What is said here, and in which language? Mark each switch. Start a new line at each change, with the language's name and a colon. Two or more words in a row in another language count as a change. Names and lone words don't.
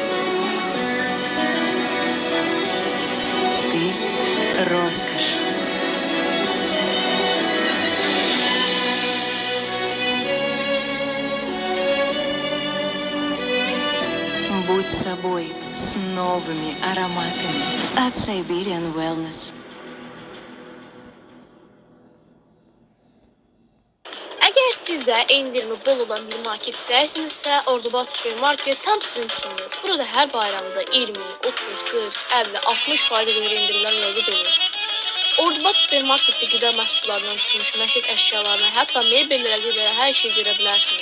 Russian: Роскошь. Будь собой с новыми ароматами от Siberian Wellness.
Azerbaijani: Əgər siz də endirimi bol olan bir market istəyirsinizsə, Ordubad Supermarket tam sizin üçündür. Burada hər bayramda 20, 30, 40, 50, 60% qədər endirimlər mövcud olur. Ordubad Supermarketdə qida məhsullarından tutmuş məişət əşyalarına, hətta mebellərə qədər hər şeyi görə bilərsiniz.